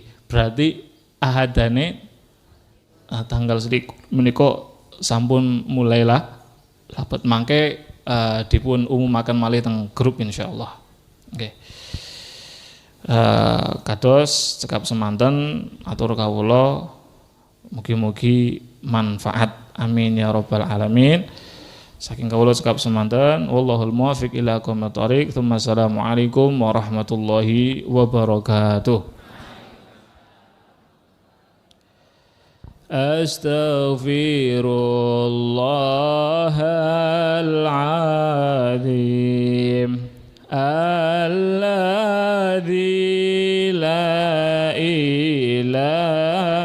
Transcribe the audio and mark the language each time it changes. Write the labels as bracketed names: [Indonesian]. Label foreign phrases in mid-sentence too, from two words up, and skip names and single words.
[Javanese] Berarti ahadane tanggal selikur menika sampun mulailah lapet mangke dipun umumaken malih teng grup insyaallah. Nggih. Kados cekap semanten atur kawula mugi-mugi manfaat [Arabic] آمين يا رب العالمين. [Javanese] Saking kawula cekap semanten [Arabic] والله الموفق إلى أقوم الطريق. السلام عليكم ورحمة الله وبركاته. أستغفر الله العظيم الذي لا إله